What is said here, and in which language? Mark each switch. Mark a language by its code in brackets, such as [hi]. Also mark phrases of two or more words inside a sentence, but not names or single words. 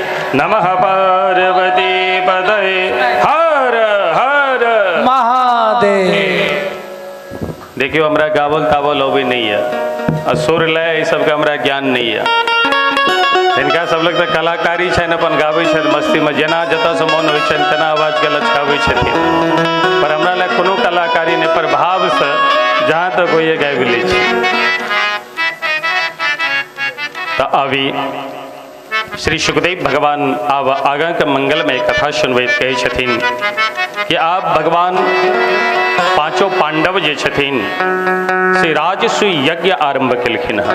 [sa] नमः पार्वती पतये हर हर महादेव। [mai] देखियो हमरा गावल तावल अभी नहीं है, असुर लय ये सब का हमरा ज्ञान नहीं है। इनका सब लोग तो कलाकारी छन, अपन गाबै छन मस्ती में, जेना जतऽ से मन होइ छन तेना आवाज के लचकाबै छथिन। पर हमरा लग कोनो कलाकारी नहीं, पर भाव से जहाँ तक होइए गाबि लै छी। तो अभी श्री सुखदेव भगवान आब आगाँ के मंगल में कथा सुनबैत कहै छथिन कि आप भगवान पांचों पांडव जे छथिन से राजसूय यज्ञ आरंभ केलखिन हँ।